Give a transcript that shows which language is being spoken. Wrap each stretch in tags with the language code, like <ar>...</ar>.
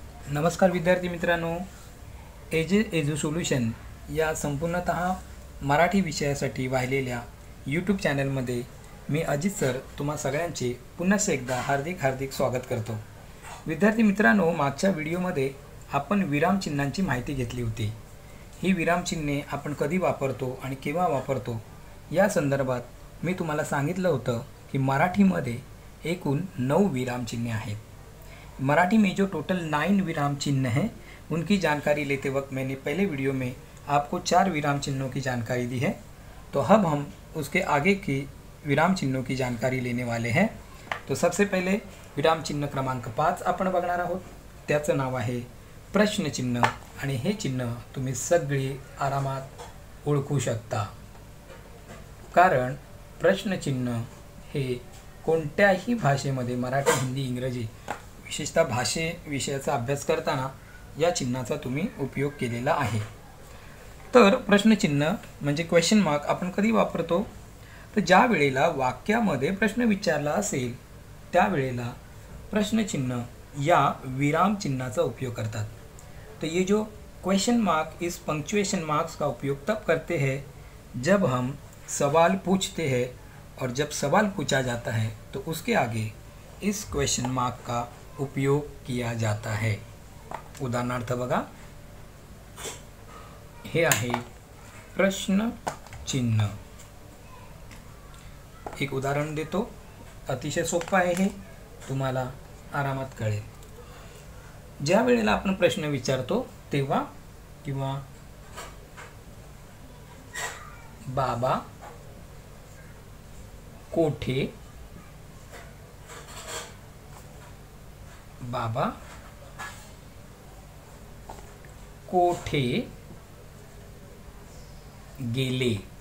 <mr>नमस्कार विद्यार्थी मित्रांनो, एजू सोल्यूशन या संपूर्णतः मराठी विषयासाठी वाहिलेल्या यूट्यूब चॅनलमध्ये मी अजित सर तुम्हा सगळ्यांचे पुन्हा एकदा हार्दिक स्वागत करतो। विद्यार्थी मित्रांनो, मागच्या व्हिडिओमध्ये आपण विरामचिन्हांची माहिती घेतली होती। ही विरामचिन्हे आपण कधी वापरतो आणि केव्हा वापरतो या संदर्भात मी तुम्हाला सांगितलं होतं की मराठीमध्ये एकूण 9 विरामचिन्हे आहेत।</mr> <hi>मराठी में जो टोटल 9 विराम चिन्ह हैं उनकी जानकारी लेते वक्त मैंने पहले वीडियो में आपको 4 विराम चिन्हों की जानकारी दी है। तो अब हम उसके आगे की विराम चिन्हों की जानकारी लेने वाले हैं। तो सबसे पहले विराम चिन्ह क्रमांक 5</hi> <mr>आपण बघणार आहोत। त्याचं नाव आहे प्रश्नचिन्ह आणि हे चिन्ह तुम्ही सगळे आरामात ओळखू शकता, कारण प्रश्नचिन्ह हे कोणत्याही भाषेमध्ये मराठी, हिंदी, इंग्रजी विशेषतः भाषे विषयाचा अभ्यास करताना या चिन्हाचा तुम्ही उपयोग केलेला आहे। तर प्रश्नचिन्ह म्हणजे क्वेश्चन मार्क आपण कधी वापरतो, तर ज्या वेळेला वाक्यामध्ये प्रश्न विचारला असेल त्यावेळेला प्रश्नचिन्ह या विराम चिन्हाचा उपयोग करतात।</mr> <hi>तो ये जो क्वेश्चन मार्क इस पंक्चुएशन मार्क्स का उपयोग तब करते हैं जब हम सवाल पूछते हैं, और जब सवाल पूछा जाता है तो उसके आगे इस क्वेश्चन मार्क का उपयोग किया जाता है।</hi> <mr>उदाहरणार्थ बघा, हे आहे प्रश्न चिन्ह। एक उदाहरण देतो, अतिशय सोपं आहे, हे तुम्हाला आरामात कळेल। ज्या वेळेला आपण प्रश्न विचारतो तेव्हा किंवा बाबा कोठे, बाबा कोठे गेले।</mr>